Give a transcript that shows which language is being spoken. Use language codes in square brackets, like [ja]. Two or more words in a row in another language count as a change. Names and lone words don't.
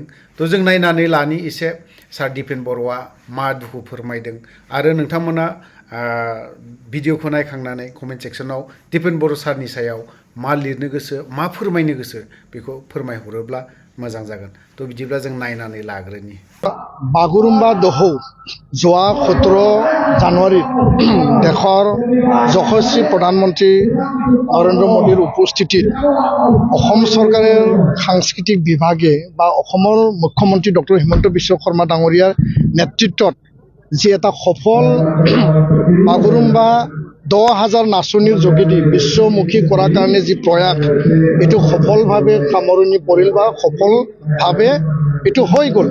[brx] तो जों नायनानै लानि एसे सार दिपेन बर'आ मा दुखु फोरमायदों आरो नोंथांमोना भिडिअखौ नायखांनानै [en] comment sectionआव [brx] दिपेन बर' सारनि सायाव मा लिरनो गोसो, मा फोरमायनो गोसो बेखौ फोरमायहरोब्ला मोजां जागोन। तो बिदिब्ला जों नायनानै लाग्रोनि। [as] বাগুৰুম্বা দহৌ যোৱা 17 জানুৱাৰীত দেশৰ যশস্বী প্ৰধানমন্ত্ৰী নৰেন্দ্ৰ মোদীৰ উপস্থিতিত অসম চৰকাৰৰ সাংস্কৃতিক বিভাগে বা অসমৰ মুখ্যমন্ত্ৰী ডক্টৰ হিমন্ত বিশ্ব শৰ্মা ডাঙৰীয়াৰ নেতৃত্বত যি এটা সফল বাগুৰুম্বা 10,000 নাচনীৰ যোগেদি বিশ্বমুখী কৰাৰ কাৰণে যি প্ৰয়াস, এইটো সফলভাৱে সামৰণি পৰিল বা সফলভাৱে এইটো হৈ গ'ল।